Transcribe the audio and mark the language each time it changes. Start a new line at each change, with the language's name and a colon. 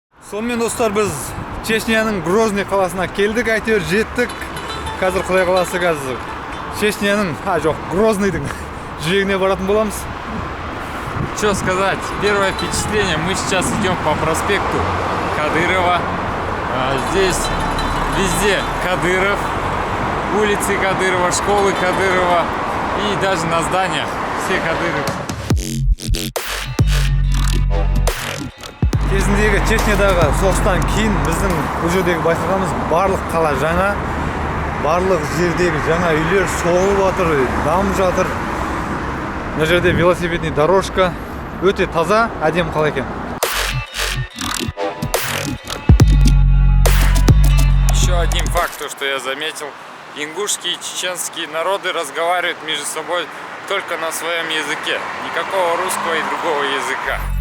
Kazakh: Сонымен достар, біз Чечняның Грозный қаласына келдік, әйтеуір жеттік. Қазір Құдай қаласы қазір Чечняның, Грозныйдың жүрегіне баратын боламыз.
Russian: Что сказать? Первое впечатление. Мы сейчас идем по проспекту Кадырова. Здесь везде Кадыров, улицы Кадырова, школы Кадырова и даже на зданиях все Кадыров.
Kazakh: Кезіндегі Чечнядағы соғыстан кейін біздің бұл жердегі байқағанымыз барлық қала жаңа, барлық жердегі жаңа үйлер соғылып жатыр, дамып жатыр. Мына жерде велосипедный дорожка, өте таза, әдемі қала екен.
Russian: Еще один факт, то, что я заметил. Ингушские и чеченские народы разговаривают между собой только на своем языке. Никакого русского и другого языка.